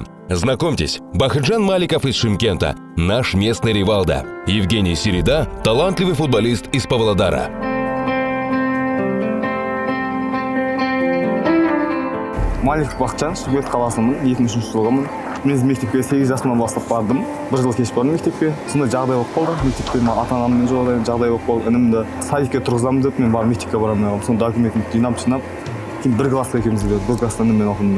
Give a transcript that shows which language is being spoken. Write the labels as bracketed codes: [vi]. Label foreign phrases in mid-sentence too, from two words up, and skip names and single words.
[ru] Знакомьтесь, Бахыджан Маликов из Шымкента, наш местный Ривалдо. Евгений Середа, талантливый футболист из Павлодара. [kk] Маликов Бахыджан, Шымкент қаласымын, 2003 жылғымын. Мен мектепке 8 жасымнан бастап бардым. 1 жыл кеш бардым мектепке. Сонда жағдай болып қалды. Мектепте ата-анаммен жағдай болып қалды. Інімді садикке тұрғызамын деп мен барып мектепке барамын. Сонда документімді жинап, кейін 1 классқа екеуміз келдік. 1 класста ініммен оқыдым.